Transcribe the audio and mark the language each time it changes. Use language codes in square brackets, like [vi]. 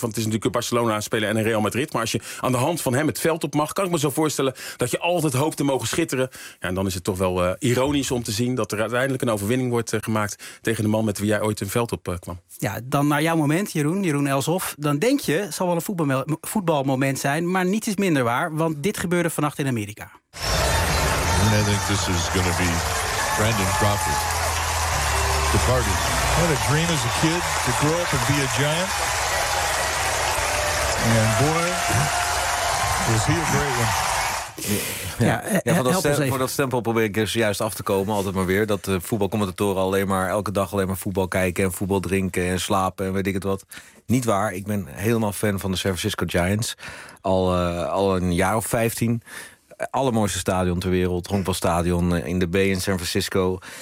[nl] Want het is natuurlijk een Barcelona-speler en een Real Madrid. Maar als je aan de hand van hem het veld op mag, kan ik me zo voorstellen dat je altijd hoopt te mogen schitteren. Ja, en dan is het toch wel ironisch om te zien dat er uiteindelijk een overwinning wordt gemaakt tegen de man met wie jij ooit een veld op kwam. Ja, dan naar jouw moment, Jeroen Elsof. Dan denk je, het zal wel een voetbalmoment zijn. Maar niets is minder waar, want dit gebeurde vannacht in Amerika. [en] I think this is going to be Brandon Crawford. Departed. What a dream as a kid to grow up and be a giant. And boy, was he a great one. [nl] Voor dat stempel probeer ik juist af te komen, altijd maar weer. Dat voetbalcommentatoren alleen maar elke dag alleen maar voetbal kijken en voetbal drinken en slapen en weet ik het wat. Niet waar, ik ben helemaal fan van de San Francisco Giants. Al een jaar of 15. Allermooiste stadion ter wereld, honkbalstadion in de Bay in San Francisco.